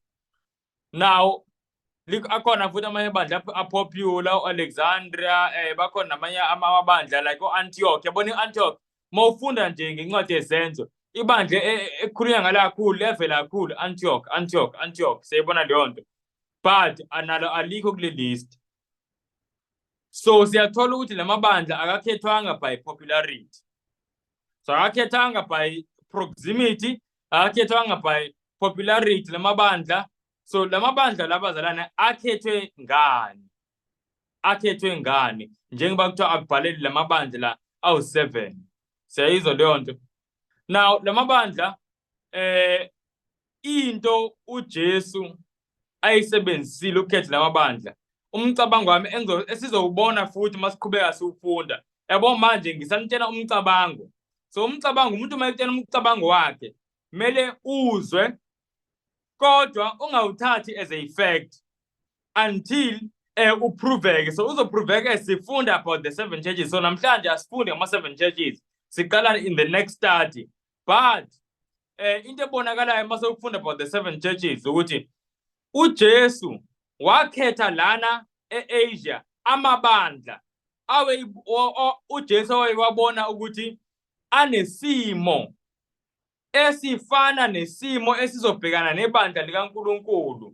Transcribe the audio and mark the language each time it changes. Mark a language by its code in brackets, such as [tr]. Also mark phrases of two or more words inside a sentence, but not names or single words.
[nd] Now akhona futhi amanye amabandla apopular Alexandria bakhona namanye amabandla like Antioch. Yabona iAntioch mawufunda nje ngencwadi yezenzo ibandla ekhulunywa ngala kakhulu levela kakhulu Antioch siyibona leyo nto. But analo alikho kule list. So siyathola ukuthi lamabandla akakhethwanga [en] by popularity. [nd] So akakhethanga [en] by proximity, [nd] akakhethanga [en] by popularity [nd] lamabandla. So lamabandla labazalwane akhethwe ngani? Akhethwe ngani? Njengoba kuthiwa akubhaleli lamabandla awu-7. Siyayizwa leyo nto. Now lamabandla into uJesu ayisebenzisile ukukhetha lamabandla. Umcabango wami esizowubona futhi masiqhubeka siwufunda. Yabo manje ngisanitshela umcabango. So umcabango umuntu uma etshela umcabango wakhe kumele uzwe kodwa ungawuthathi [en] as a fact until [nd] uproveke. So uzoproveke sifunda [en] about the 7 churches. [nd] So namhlanje asifunde ngama-7 churches. Siqala [en] in the next study. [nd] But into ebonakalayo mase ufunda [en] about the 7 churches [nd] ukuthi uJesu wakhetha lana eAsia amabandla uJesu wayewabona ukuthi anesimo esifana nesimo esizobhekana nebandla likaNkulunkulu.